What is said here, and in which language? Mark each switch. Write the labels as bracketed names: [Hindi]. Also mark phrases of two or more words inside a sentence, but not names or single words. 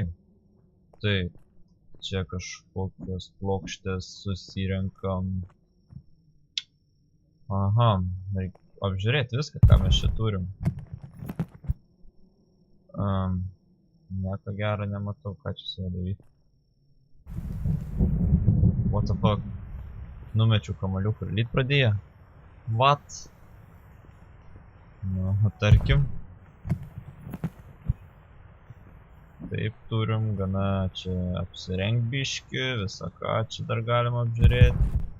[Lithuanian] Tai čia kažkokios plokštės susirenkam. Reikia apžiūrėti viską, ką mes čia turim. Nieko gero nematau, ką čia su juo daryti. [English] What the fuck? [Lithuanian] Numečiau kamaliuką ir lyt pradėjo. What? Tarkim. Taip, turim gana čia apsirengt biškį, visą ką čia dar galima apžiūrėti.